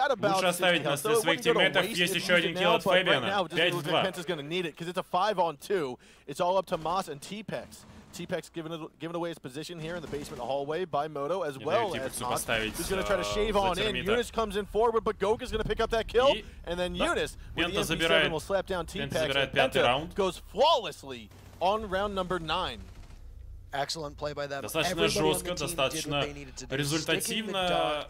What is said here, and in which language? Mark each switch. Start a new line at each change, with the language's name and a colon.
Russian: Лучше оставить на своих тиммейтах. Есть еще один килл от Фабиана. 5 в 2.
English: T-Pex giving away his position here in the basement hallway by Moto, as well as Moss, who's going to try to shave on in. Eunice comes in forward, but Goka's going to pick up that kill, and then Eunice with the MP7 will slap down T-Pex, and PENTA goes flawlessly on round number 9.
Russian: Достаточно жестко, достаточно результативно.